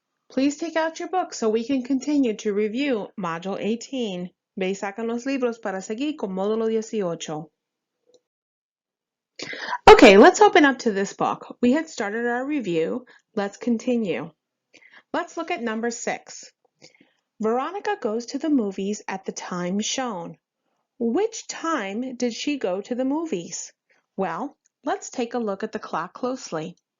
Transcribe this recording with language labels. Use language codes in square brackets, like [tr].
[en] Please take out your book so we can continue to review Module 18. [es] Ve y sacan los libros para seguir con Módulo 18. [en] Okay, let's open up to this book. We had started our review. Let's continue. Let's look at number 6. Veronica goes to the movies at the time shown. Which time did she go to the movies? Well, let's take a look at the clock closely.